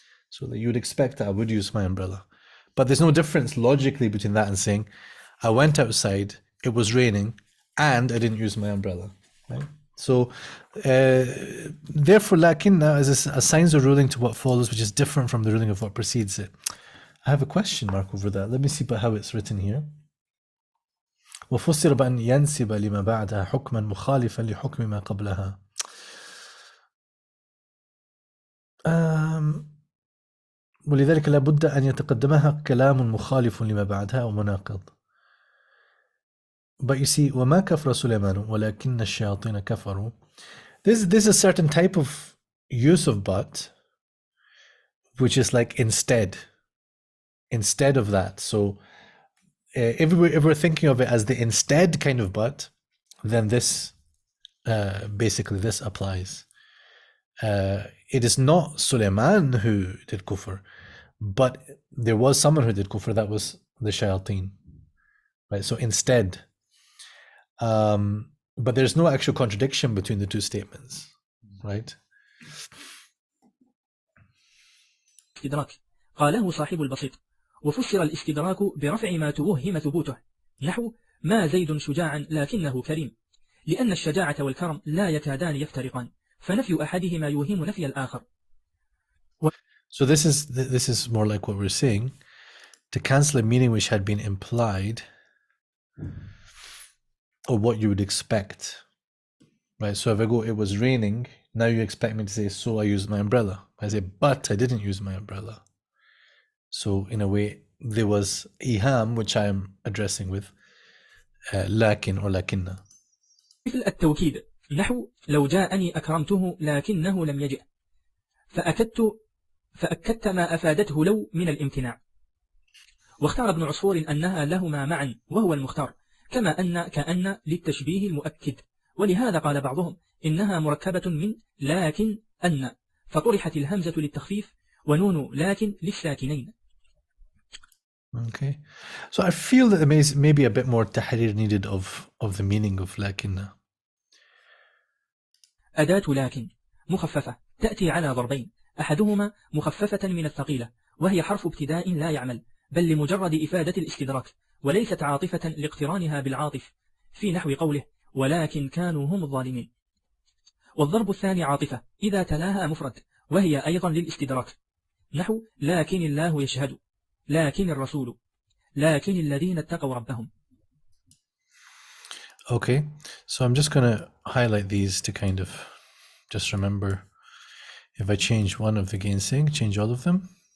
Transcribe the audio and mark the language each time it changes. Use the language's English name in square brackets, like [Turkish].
[English] So that you would expect that I would use my umbrella. But there's no difference logically between that and saying, I went outside, it was raining, and I didn't use my umbrella. Right? So, therefore, lakinna assigns a ruling to what follows, which is different from the ruling of what precedes it. I have a question mark over that. Let me see how it's written here. [Arabic] وفسر بأن ينسب لما بعدها حكما مخالفا لحكم ما قبلها. ولذلك لابد أن يتقدمها كلام مخالف لما بعدها ومناقض. [English] But you see, [Arabic] وما كفر سليمان ولكن الشياطين كفروا. [English] This is a certain type of use of but, which is like instead of that. So if we're thinking of it as the instead kind of but, then this basically this applies. It is not Sulaiman who did kufr, but there was someone who did kufr, that was the shayateen, right? So instead, but there's no actual contradiction between the two statements, right? [Arabic] استدراك قاله صاحب البسيط، وفسر الاستدراك برفع ما توهم ثبوته، نحو ما زيد شجاعا لكنه كريم، لأن الشجاعة والكرم لا يكادان يفترقان، فنفي أحدهما يوهم نفي الآخر. [English] So this is more like what we're saying, to cancel a meaning which had been implied, or what you would expect, right? So if I go, it was raining, now you expect me to say, so I used my umbrella. I say, but I didn't use my umbrella. So in a way, there was iham, which I am addressing with lakin or lakinna. [Arabic] مثل التوكيد، نحو لو جاءني أكرمته لكنه لم يجئ، فأكدت ما أفادته لو من الامتناع. واختار ابن عصفور أنها لهما معا وهو المختار، كما أن كأن للتشبيه المؤكد، ولهذا قال بعضهم إنها مركبة من لكن أن، فطرحت الهمزة للتخفيف ونون لكن للساكنين. [English] Okay, so I feel that there may be a bit more tahrir needed of the meaning of lakinna. [Arabic] أداة لكن مخففة تأتي على ضربين، أحدهما مخففة من الثقيلة وهي حرف ابتداء لا يعمل، بل لمجرد إفادة الاستدراك، وليست عاطفة لاقترانها بالعاطف، في نحو قوله ولكن كانوا هم الظالمين. والضرب الثاني عاطفة إذا تلاها مفرد، وهي أيضا للاستدراك، نحو لكن الله يشهد، لكن الرسول، لكن الذين اتقوا ربهم. [English] Okay, so I'm just going to highlight these to kind of just remember, if I change one of the gainsaying, change all of them.